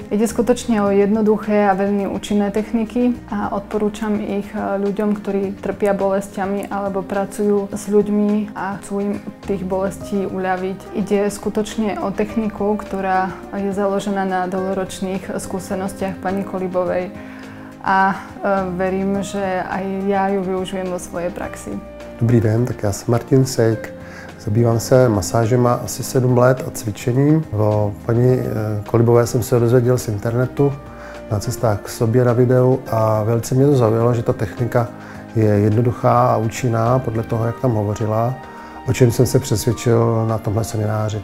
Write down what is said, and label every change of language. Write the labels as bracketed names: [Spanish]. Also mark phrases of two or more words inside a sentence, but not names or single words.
[Slovak] Ide skutočne o jednoduché a veľmi účinné techniky a odporúčam ich ľuďom, ktorí trpia bolestiami alebo pracujú s ľuďmi a chcú im tých bolestí uľaviť. Ide skutočne o techniku, ktorá je založená na dlhoročných skúsenostiach pani Kolibovej a verím, že aj ja ju využijem vo svojej praxi. [Czech] Dobrý den, tak já jsem Martin Sejk, zabývám se masážema asi 7 let a cvičením. O paní Kolibové jsem se dozvěděl z internetu, na cestách k sobě na videu a velice mě to zaujalo, že ta technika je jednoduchá a účinná podle toho, jak tam hovořila, o čem jsem se přesvědčil na tomhle semináři.